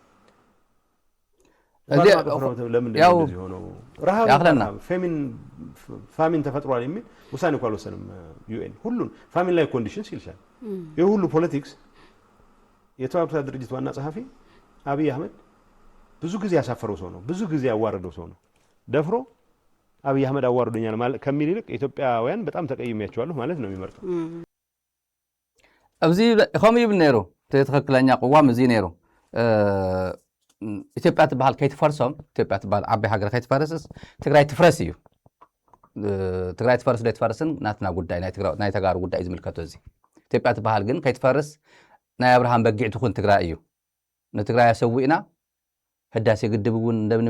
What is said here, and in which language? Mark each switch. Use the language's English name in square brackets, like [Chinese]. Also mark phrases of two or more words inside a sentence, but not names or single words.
[Amharic] ለምን እንደዚህ ሆነው ረሃብ ፋሚን ተፈጥሯል የሚል ውሳኔ እኮ አልወሰንም ዩኤን። ሁሉን ፋሚን ላይ ኮንዲሽንስ ይልሻል። ይህ ሁሉ ፖለቲክስ የተባበሩት ድርጅት ዋና ጸሐፊ አብይ አህመድ ብዙ ጊዜ ያሳፈረው ሰው ነው፣ ብዙ ጊዜ ያዋረደው ሰው ነው። ደፍሮ አብይ አህመድ አዋርዶኛል ማለት ከሚል ይልቅ ኢትዮጵያውያን በጣም ተቀይሜያቸዋለሁ ማለት ነው የሚመርጠው። [Tigrinya] ኣብዚ ከም ይብል ነይሩ ትክክለኛ ቅዋም እዚ ነይሩ። ኢትዮጵያ ትበሃል ከይትፈርሶም ኢትዮጵያ ትበሃል ዓባይ ሃገር ከይትፈርስስ ትግራይ ትፍረስ እዩ። ትግራይ ትፈርስ ዘይትፈርስን ናትና ጉዳይ ናይ ተጋሩ ጉዳይ ዝምልከቶ እዚ። ኢትዮጵያ ትበሃል ግን ከይትፈርስ ናይ አብርሃም በጊዕ ትኹን ትግራይ እዩ። ንትግራይ ኣሰዊእና ህዳሴ ግድብ እውን እንደምንብላ